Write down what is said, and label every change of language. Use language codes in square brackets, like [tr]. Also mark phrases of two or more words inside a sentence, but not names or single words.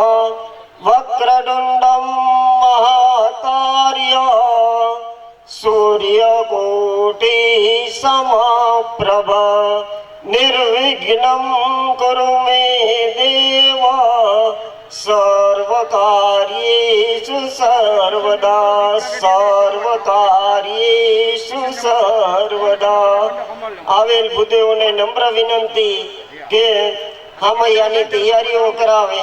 [sa] वक्रतुंडं महाकाय सूर्यकोटि समप्रभ निर्विघ्नं कुरु मे देव सर्वकार्येषु सर्वदा सर्वकार्येषु सर्वदा [gu] આવેલ ભૂદેવોને નમ્ર વિનંતી કે હામૈયાની તૈયારીઓ કરાવે.